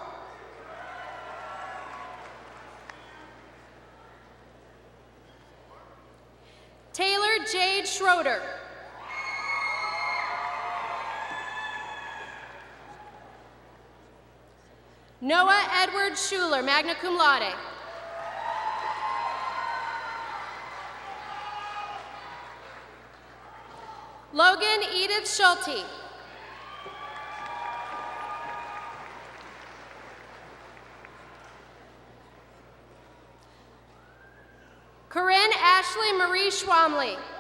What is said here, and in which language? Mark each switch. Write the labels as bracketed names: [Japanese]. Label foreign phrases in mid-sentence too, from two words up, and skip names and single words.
[English] Taylor Jade Schroeder. Noah Edward Schuler, [Latin] magna cum laude. [English] Logan Edith Schulte. Corinne Ashley Marie Schwamley.